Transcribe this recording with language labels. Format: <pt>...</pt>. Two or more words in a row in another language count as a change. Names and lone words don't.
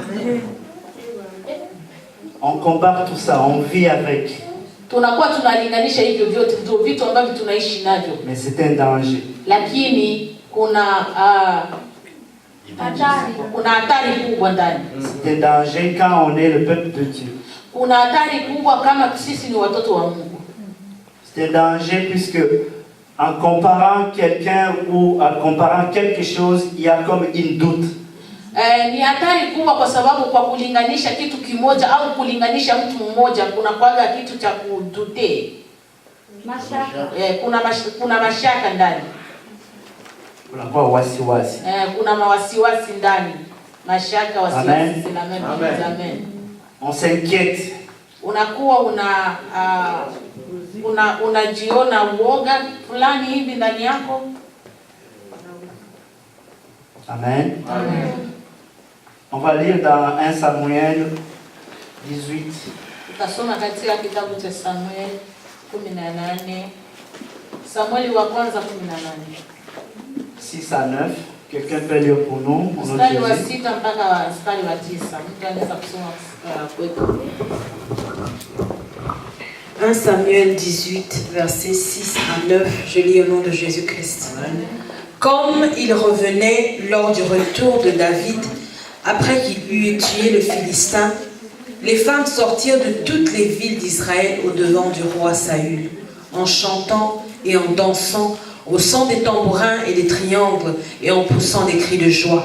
<fr>On compare tout ça, on vit avec.</fr> <sw>Tunakuwa tunalinganisha hivyo vyote ndio vitu ambavyo tunaishi navyo.</sw> <fr>Mais c'est un danger.</fr> <sw>Lakini kuna hatari kubwa ndani.</sw> <fr>C'est un danger quand on est le peuple de Dieu.</fr> <sw>Kuna hatari kubwa kama sisi ni watoto wa Mungu.</sw> <fr>C'est un danger puisque en comparant quelqu'un ou en comparant quelque chose, il y a comme une doute.</fr> <sw>Ni hatari kubwa kwa sababu kwa kulinganisha kitu kimoja au kulinganisha mtu mmoja kuna kwaga kitu cha kudute. Mashaka. Kuna mashaka ndani. Kuna kwa wasiwasi. Kuna mawasiwasi ndani. Mashaka, wasiwasi. Amen. Amen.</sw> <fr>On s'inquiète.</fr> <sw>Unakuwa unajiona uoga fulani hivi ndani yako. Amen. Amen.</sw> <fr>On va lire dans 1 Samuel 18.</fr> <sw>Tutasoma katika kitabu cha Samuel 18. Samueli wa kwanza 18.</sw> <fr>6 à 9. Quelqu'un peut lire pour nous?</fr> <sw>Mstari wa 6 mpaka mstari wa 9. Mtu anaweza kusoma kwetu.</sw> <fr>1 Samuel 18, versets 6 à 9. Je lis au nom de Jésus-Christ. Comme il revenait lors du retour de David, après qu'il eut tué le Philistin, les femmes sortirent de toutes les villes d'Israël au-devant du roi Saül, en chantant et en dansant, au son des tambourins et des triangles, et en poussant des cris de joie.</fr>